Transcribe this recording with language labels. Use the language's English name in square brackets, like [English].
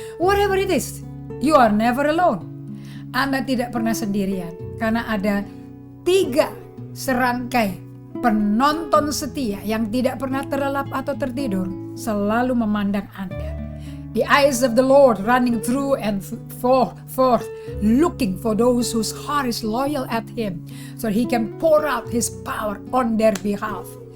[English] Whatever it is, you are never alone. [Indonesian] Anda tidak pernah sendirian karena ada 3 serangkai penonton setia yang tidak pernah terlelap atau tertidur, selalu memandang Anda. [English] The eyes of the Lord running through and forth, looking for those whose heart is loyal at Him, so He can pour out His power on their behalf.